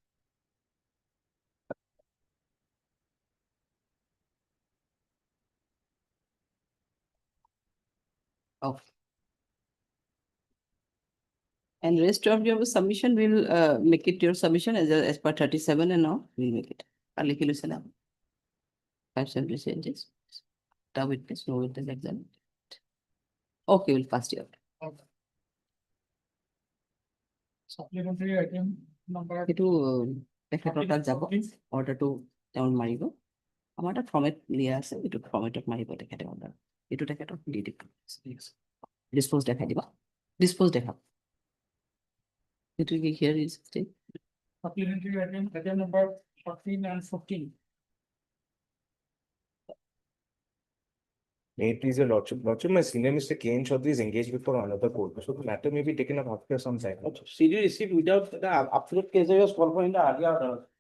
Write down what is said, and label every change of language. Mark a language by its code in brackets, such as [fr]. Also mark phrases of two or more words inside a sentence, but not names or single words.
[en] Oh. And rest of your submission will make it your submission as per 37 and now we'll make it. [as] লিখি লৈছে না 570 changes. [en] The witness, no witness examined. Okay, we'll pass it. Supplementary item number. [as] এইটো তেখেতৰ তাত যাব অৰ্ডাৰটো তেওঁ মাৰিব আমাৰ এটা ফৰ্মেট দিয়া আছে এইটো ফৰ্মেটত মাৰিব তেখেতে অৰ্ডাৰ এইটো তেখেতক দি দিব ডিছপ'জ দেখাই দিব ডিছপ'জ দেখাব এইটো কি [en] here is Supplementary item number 14 and 14. May it please your lordship, my senior Mr. Kane Chaudhary is engaged before another court, so the matter may be taken up after some time. CD received without the absolute case was called for in the earlier order.